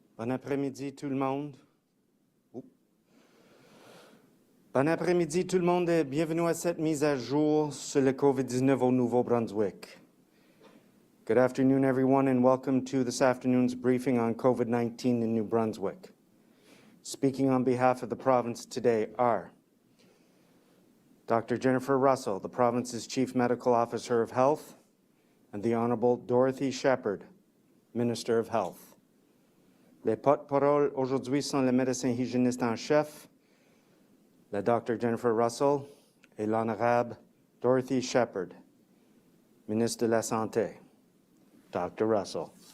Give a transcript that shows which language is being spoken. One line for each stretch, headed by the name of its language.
French: après-midi tout le monde. Bon après-midi tout le monde et bienvenue à cette mise à jour sur le COVID-19 au Nouveau-Brunswick.
English: Good afternoon everyone and welcome to this afternoon's briefing on COVID-19 in New Brunswick. Speaking on behalf of the province today are Dr. Jennifer Russell, the province's Chief Medical Officer of Health, and the Honorable Dorothy Shephard, Minister of Health.
French: Les porte-paroles aujourd'hui sont le médecin hygiéniste en chef, la Dr. Jennifer Russell et l'Honorable Dorothy Shephard, Ministre de la Santé. Dr. Russell.